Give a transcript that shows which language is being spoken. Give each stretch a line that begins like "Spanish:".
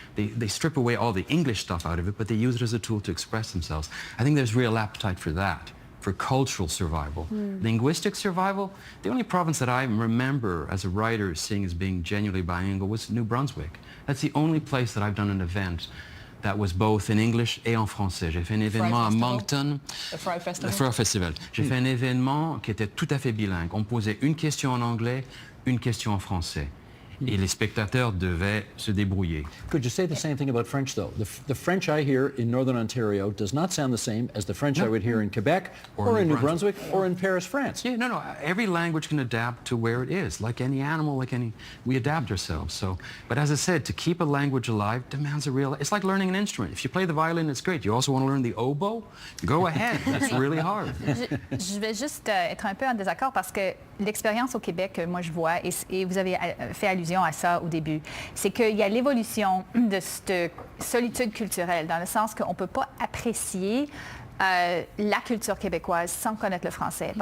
English: They strip away all the English stuff out of it, but they use it as a tool to express themselves. I think there's real appetite for that, for cultural survival. Linguistic survival, the only province that I remember as a writer seeing as being genuinely bilingual was New Brunswick. That's the only place that I've done an event that was both in English
French: et en français. J'ai fait un événement à Moncton. Le Fry Festival. Le Fry Festival. J'ai fait un événement qui était tout à fait bilingue. On posait une question en anglais, une question en français. Et les spectateurs devaient se débrouiller.
English: Could you say the same thing about French, though? The French I hear in Northern Ontario does not sound the same as the French I would hear in Quebec or in New Brunswick or in Paris, France. Yeah, no. Every language can adapt to where it is. Like any animal, we adapt ourselves. So, but as I said, to keep a language alive demands a real... It's like learning an instrument. If you play the violin, it's great. You also want to learn the oboe? Go ahead. That's really hard.
French: Je vais juste être un peu en désaccord parce que l'expérience au Québec, moi je vois, et vous avez fait allusion à ça au début, c'est qu'il y a l'évolution de cette solitude culturelle, dans le sens qu'on ne peut pas apprécier la culture québécoise sans connaître le français.